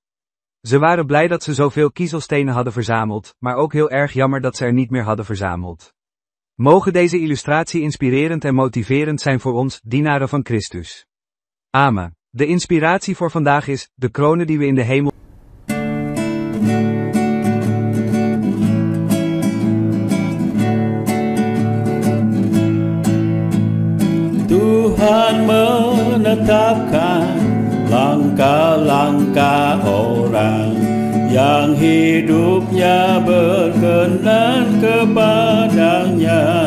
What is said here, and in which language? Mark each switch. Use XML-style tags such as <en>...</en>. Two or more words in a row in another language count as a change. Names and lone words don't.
<nl>Ze waren blij dat ze zoveel kiezelstenen hadden verzameld, maar ook heel erg jammer dat ze er niet meer hadden verzameld. Mogen deze illustratie inspirerend en motiverend zijn voor ons, dienaren van Christus. Amen. De inspiratie voor vandaag is: de kronen die we in de hemel.</nl> <id>Tuhan menetapkan langkah-langkah orang yang hidupnya berkenan kepadanya.</id>